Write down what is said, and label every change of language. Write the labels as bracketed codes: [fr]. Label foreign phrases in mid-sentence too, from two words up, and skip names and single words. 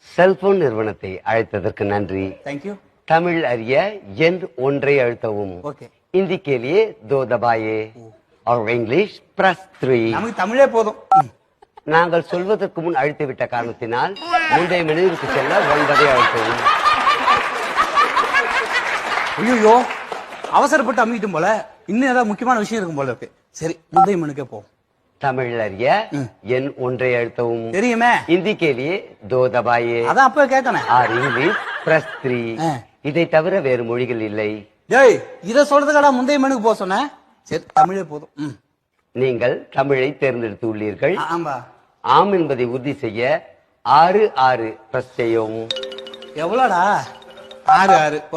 [ta] செல்போன் நிறுவனத்தை அழைத்ததற்கு நன்றி. [en] Thank you. [ta] தமிழ் அறிய எண் ஒன்றை அழுத்தவும். ஓகே. [hi] हिंदी के लिए 2 दबाइए और [en] English press [hi] 3. [ta] நமக்கு தமிழே போதும். நாங்கள் சொல்வதற்கு முன் அழுத்திவிட்ட காரணத்தினால் முந்தைய மெனுவிற்கு செல்ல 9ஐ அழுத்தவும். ஐயோ, அவசரப்பட்டு அமைக்கிட்டும் போல. இன்னும் ஏதாவது முக்கியமான விஷயம் இருக்கும் போல இருக்கு. சரி, முந்தைய மெனுக்கே போ. தமிழ் அறிய எண் ஒன்றை அழுத்தவும். தெரியுமே. [hi] हिंदी के लिए 2 दबाइए. [ta] அதான் அப்ப கேட்கணும். [hi] और [en] English press [hi] 3. [ta] இதை தவிர வேறு மொழிகள் இல்லை. டேய், இத சொல்றதுக்கடா முந்தைய மெனுக்கு போக சொன்னேன். சரி, தமிழே போதும். நீங்கள் தமிழை தேர்ந்தெடுத்து உள்ளீர்கள். ஆமா. ஆம் என்பதை உறுதி செய்ய 6 பிரஸ் செய்யவும். எவ்வளோடா? 6 போ.